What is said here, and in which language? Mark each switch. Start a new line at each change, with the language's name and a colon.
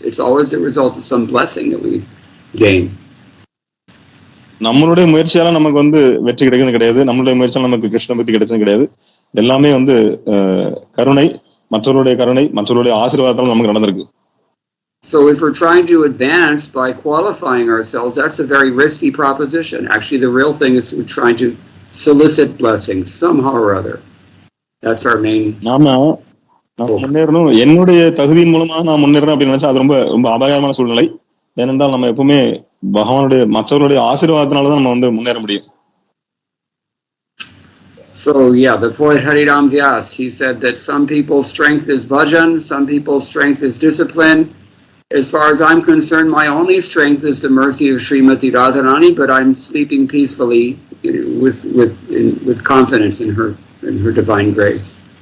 English: It's always the result of some blessing that we gain.
Tamil: நம்மளுடைய முயற்சியால நமக்கு வெற்றி கிடைக்கிறது கிடையாது, நம்மளுடைய முயற்சியால நமக்கு கிருஷ்ண பக்தி கிடைச்சது கிடையாது. எல்லாமே கருணை, மற்றவருடைய ஆசீர்வாதத்தால நமக்கு நடந்திருக்கு.
English: So if we're trying to advance by qualifying ourselves, that's a very risky proposition. Actually, the real thing is to try to solicit blessings somehow or other. That's our main.
Tamil: நாம முன்னேறணும், என்னுடைய தகுதியின் மூலமா நான் முன்னேறணும் அப்படின்னு நினைச்சா அது ரொம்ப ரொம்ப அபாயமான சூழ்நிலை. ஏனென்றால் நம்ம எப்பவுமே பகவானுடைய மற்றவருடைய ஆசீர்வாதத்தினாலதான் நம்ம முன்னேற முடியும்.
English: So yeah, the poet Hariram Vyas, he said that some people's strength is bhajan, some people's strength is discipline. As far as I'm concerned, my only strength is the mercy of Srimati Radharani, but I'm sleeping peacefully with confidence in her divine grace.